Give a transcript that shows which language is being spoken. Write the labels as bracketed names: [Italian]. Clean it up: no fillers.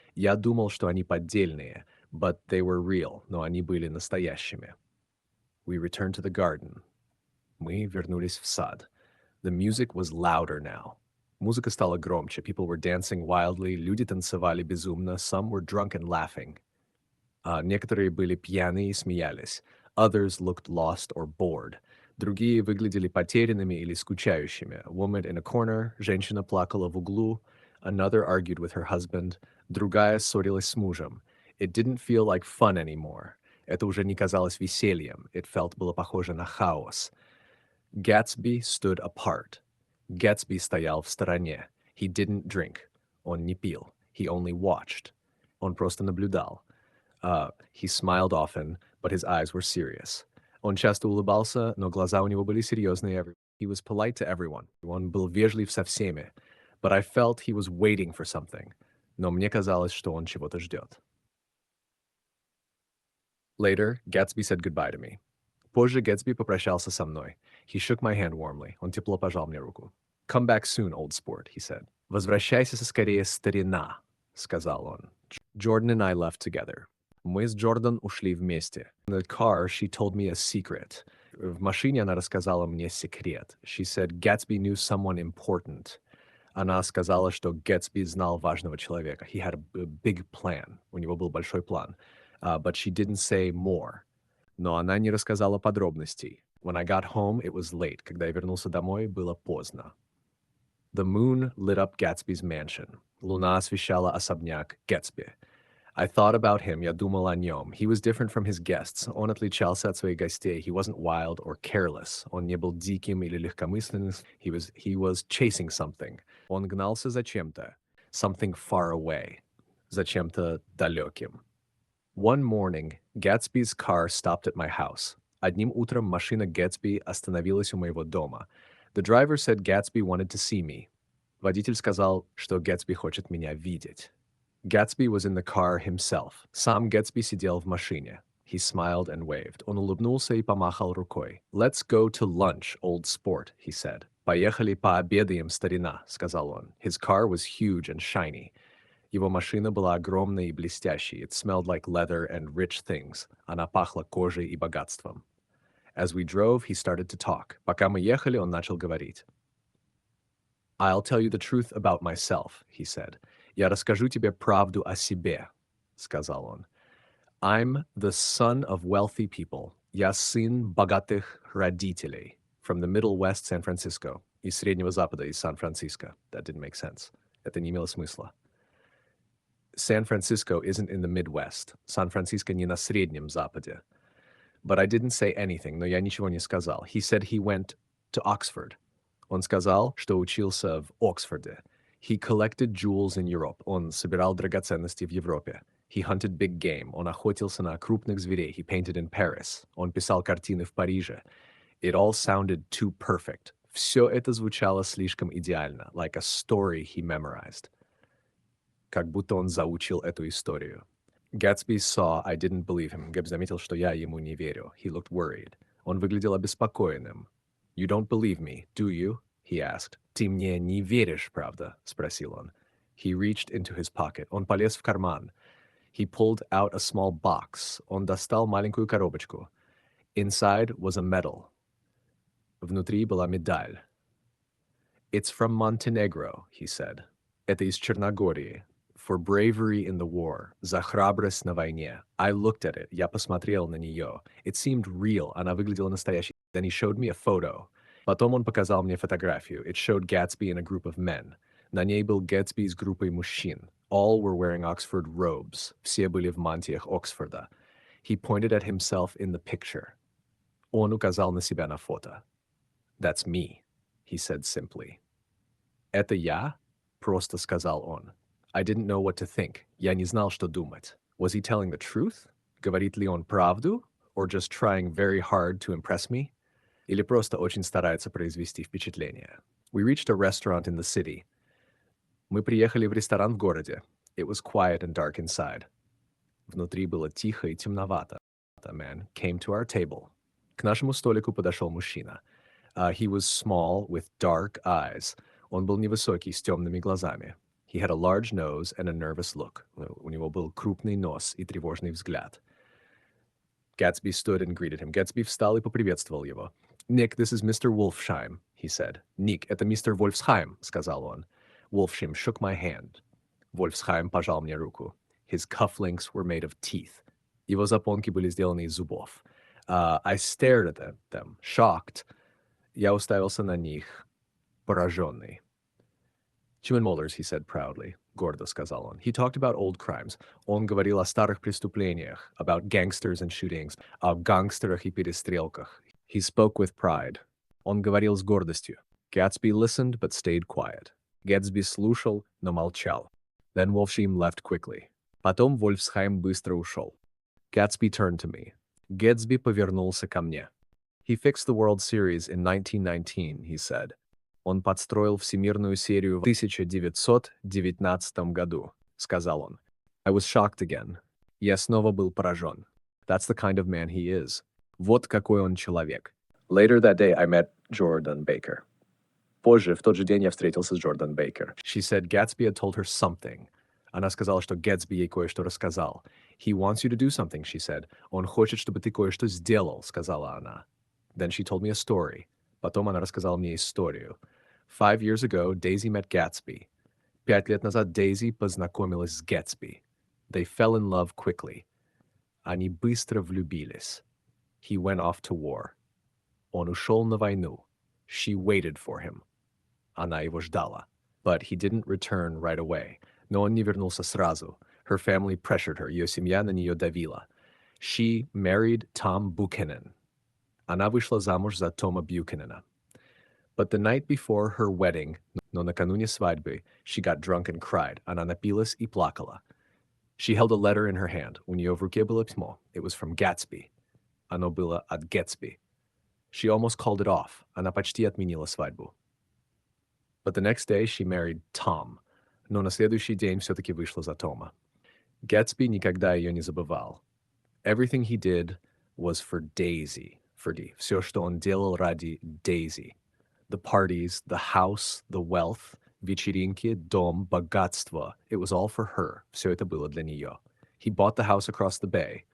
[Russian] Я думал, что они поддельные, [English] but they were real, [Russian] но они были настоящими. [English] We returned to the garden. [Russian] Мы вернулись в сад. [English] The music was louder now. [Russian] Музыка стала громче. [English] People were dancing wildly. [Russian] Люди танцевали безумно. [English] Some were drunk and laughing. [Russian] Некоторые были пьяны и смеялись. [English] Others looked lost or bored. [Russian] Другие выглядели потерянными или скучающими. [English] A woman in a corner. [Russian] Женщина плакала в углу. [English] Another argued with her husband. [Russian] Другая ссорилась с мужем. [English] It didn't feel like fun anymore. [Russian] Это уже не казалось весельем. [English] It felt [Russian] было похоже на хаос. [English] Gatsby stood apart. [Russian] Gatsby стоял в стороне. [English] He didn't drink. [Russian] Он не пил. [English] He only watched. [Russian] Он просто наблюдал. [English] He smiled often, but his eyes were serious. [Russian] Он часто улыбался, но глаза у него были серьезные. [English] He was polite to everyone. [Russian] Он был вежлив со всеми. [English] But I felt he was waiting for something. [Russian] Но мне казалось, что он чего-то ждет. [English] Later, Gatsby said goodbye to me. [Russian] Позже Гэтсби попрощался со мной. [English] He shook my hand warmly. [Russian] Он тепло пожал мне руку. [English] Come back soon, old sport, he said. [Russian] Возвращайся скорее, старина, сказал он. [English] Jordan and I left together. [Russian] Мы с Джордан ушли вместе. [English] In the car, she told me a secret. [Russian] В машине она рассказала мне секрет. [English] She said Gatsby knew someone important. [Russian] Она сказала, что Гэтсби знал важного человека. [English] He had a big plan. [Russian] У него был большой план. [English] But she didn't say more. [Russian] Но она не рассказала подробностей. [English] When I got home, it was late. [Russian] Когда я вернулся домой, было поздно. [English] The moon lit up Gatsby's mansion. [Russian] Луна освещала особняк Гэтсби. [English] I thought about him, [Russian] я думал о нем. [English] He was different from his guests. [Russian] Он отличался от своих гостей. [English] He wasn't wild or careless. [Russian] Он не был диким или легкомысленным. [English] He was chasing something. [Russian] Он гнался за чем-то. [English] Something far away. [Russian] За чем-то далеким. [English] One morning, Gatsby's car stopped at my house. [Russian] Одним утром машина Гэтсби остановилась у моего дома. [English] The driver said Gatsby wanted to see me. [Russian] Водитель сказал, что Гэтсби хочет меня видеть. [English] Gatsby was in the car himself. [Russian] Сам Гэтсби сидел в машине. [English] He smiled and waved. [Russian] Он улыбнулся и помахал рукой. [English] Let's go to lunch, old sport, he said. [Russian] Поехали пообедаем, старина, сказал он. [English] His car was huge and shiny. [Russian] Его машина была огромной и блестящей. [English] It smelled like leather and rich things. [Russian] Она пахла кожей и богатством. [English] As we drove, he started to talk. [Russian] Пока мы ехали, он начал говорить. [English] I'll tell you the truth about myself, he said. [Russian] Я расскажу тебе правду о себе, сказал он. [English] I'm the son of wealthy people. [Russian] Я сын богатых родителей. [English] From the Middle West, San Francisco. [Russian] Из Среднего Запада, из Сан-Франциско. [English] That didn't make sense. [Russian] Это не имело смысла. [English] San Francisco isn't in the Midwest. [Russian] Сан-Франциско не на Среднем Западе. [English] But I didn't say anything, [Russian] но я ничего не сказал. [English] He said he went to Oxford. [Russian] Он сказал, что учился в Оксфорде. [English] He collected jewels in Europe. [Russian] Он собирал драгоценности в Европе. [English] He hunted big game. [Russian] Он охотился на крупных зверей. [English] He painted in Paris. [Russian] Он писал картины в Париже. [English] It all sounded too perfect. [Russian] Все это звучало слишком идеально, [English] like a story he memorized. [Russian] Как будто он заучил эту историю. [English] Gatsby saw I didn't believe him. [Russian] Гэб заметил, что я ему не верю. [English] He looked worried. [Russian] Он выглядел обеспокоенным. [English] You don't believe me, do you? He asked. [Russian] Ты мне не веришь, правда? Спросил он. [English] He reached into his pocket. [Russian] Он полез в карман. [English] He pulled out a small box. [Russian] Он достал маленькую коробочку. [English] Inside was a medal. [Russian] Внутри была медаль. [English] It's from Montenegro, he said. [Russian] Это из Черногории. [English] For bravery in the war. [Russian] За храбрость на войне. [English] I looked at it. [Russian] Я посмотрел на нее. [English] It seemed real. [Russian] Она выглядела настоящей. [English] Then he showed me a photo. [Russian] Потом он показал мне фотографию. [English] It showed Gatsby in a group of men. [Russian] На ней был Гэтсби с группой мужчин. [English] All were wearing Oxford robes. [Russian] Все были в мантиях Оксфорда. [English] He pointed at himself in the picture. [Russian] Он указал на себя на фото. [English] That's me, he said simply. [Russian] Это я? Просто сказал он. [English] I didn't know what to think. [Russian] Я не знал, что думать. [English] Was he telling the truth? [Russian] Говорит ли он правду? [English] Or just trying very hard to impress me? [Russian] Или просто очень старается произвести впечатление? [English] We reached a restaurant in the city. [Russian] Мы приехали в ресторан в городе. [English] It was quiet and dark inside. [Russian] Внутри было тихо и темновато. [English] A man came to our table. [Russian] К нашему столику подошел мужчина. [English] He was small, with dark eyes. [Russian] Он был невысокий, с темными глазами. [English] He had a large nose and a nervous look. [Russian] У него был крупный нос и тревожный взгляд. [English] Gatsby stood and greeted him. [Russian] Gatsby встал и поприветствовал его. [English] Nick, this is Mr. Wolfsheim, he said. [Russian] Nick, это мистер Вольфсхайм, сказал он. [English] Wolfsheim shook my hand. [Russian] Wolfsheim пожал мне руку. [English] His cufflinks were made of teeth. [Russian] Его запонки были сделаны из зубов. [English] I stared at them, shocked. [Russian] Я уставился на них, пораженный. [English] Human molars, he said proudly. [Russian] Гордо сказал он. [English] He talked about old crimes. [Russian] Он говорил о старых преступлениях, [English] about gangsters and shootings, [Russian] о гангстерах и перестрелках. [English] He spoke with pride. [Russian] Он говорил с гордостью. [English] Gatsby listened, but stayed quiet. [Russian] Gatsby слушал, но молчал. [English] Then Wolfsheim left quickly. [Russian] Потом Вольфсхайм быстро ушел. [English] Gatsby turned to me. [Russian] Gatsby повернулся ко мне. [English] He fixed the World Series in 1919, he said. [Russian] Он подстроил всемирную серию в 1919 году, сказал он. [English] I was shocked again. [Russian] Я снова был поражен. [English] That's the kind of man he is. [Russian] Вот какой он человек. [English] Later that day I met Jordan Baker. [Russian] Позже, в тот же день я встретился с Jordan Baker. [English] She said Gatsby had told her something. [Russian] Она сказала, что Гэтсби ей кое-что рассказал. [English] He wants you to do something, she said. [Russian] Он хочет, чтобы ты кое-что сделал, сказала она. [English] Then she told me a story. [Russian] Потом она рассказала мне историю. [English] 5 years ago, Daisy met Gatsby. [Russian] 5 лет назад Дейзи познакомилась с Гэтсби. [English] They fell in love quickly. [Russian] Они быстро влюбились. [English] He went off to war. [Russian] Он ушел на войну. She waited for him. Она его ждала. [English] But he didn't return right away. [Russian] Но он не вернулся сразу. [English] Her family pressured her. [Russian] Ее семья на нее давила. [English] She married Tom Buchanan. [Russian] Она вышла замуж за Тома Бьюкенена. [English] But the night before her wedding, [Russian] но накануне свадьбы, [English] she got drunk and cried. [Russian] Она напилась и плакала. [English] She held a letter in her hand. [Russian] У нее в руке было письмо. [English] It was from Gatsby. [Russian] Оно было от Гэтсби. [English] She almost called it off. [Russian] Она почти отменила свадьбу. [English] But the next day she married Tom. [Russian] Но на следующий день все-таки вышла за Тома. Гэтсби никогда ее не забывал. [English] Everything he did was for Daisy. [Russian] Все, что он делал ради Daisy. [English] The parties, the house, the wealth, [Russian] вечеринки, дом, богатство. [English] It was all for her. [Russian] Все это было для нее. [English] He bought the house across the bay.